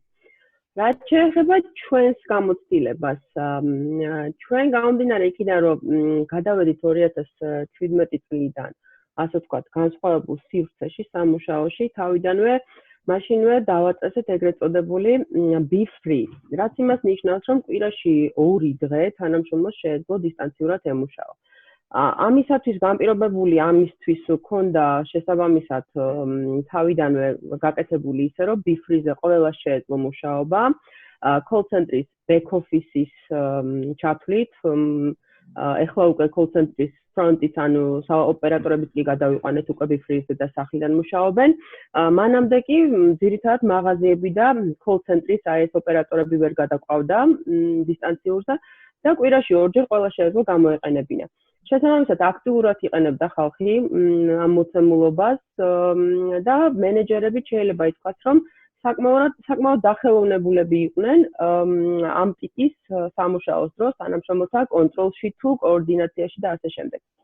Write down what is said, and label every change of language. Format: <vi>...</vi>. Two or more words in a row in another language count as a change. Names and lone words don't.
<ka>რაც შეეხება ჩვენს გამოცდილებას, ჩვენ გამომდინარე იქიდან, რომ გადავედით 2017 წლიდან, ასე ვთქვათ, განსხვავებულ სივრცეში, სამუშაოში, თავიდანვე მაშინვე დავაწესეთ ეგრეთ წოდებული</ka> <en>be free,</en> <ka>რაც იმას ნიშნავს, რომ კვირაში 2 დღე თანამშრომლოს შეეძლო დისტანციურად ემუშაო. ამისათვის განპირობებული ამისთვის ქონდა შესაბამისად თავიდანვე გაკეთებული ისე, რომ</ka> <en>be free-</en> <ka>ზე ყველა შეეძლო მუშაობა,</ka> <en>call center-</en> <ka>ის</ka> <en>back office-</en> <ka>ის ჩათვლით, ეხლა უკვე</ka> <en>call center-</en> <ka>ის ფრონტით, ანუ ოპერატორებიც კი გადავიყვანეთ უკვე</ka> <en>be free-</en> <ka>ზე და სახლიდან მუშაობენ. მანამდე კი ძირითადად მაღაზიები და</ka> <en>call center-</en> <ka>ის აი ეს ოპერატორები ვერ გადაყვავდა დისტანციურზე და კვირაში 2 ჯერ ყველა შეეძლო გამოეყენებინა. შესაბამისად აქტიურად იყენებდა ხალხი ამ მოცემულობას და მენეჯერები შეიძლება ითქვათ, რომ საკმაოდ დახელოვნებულები იყვნენ ამ ტიპის სამუშაოს დროს, თანამშრომელთა კონტროლში თუ კოორდინაციაში და ასე შემდეგ.</ka>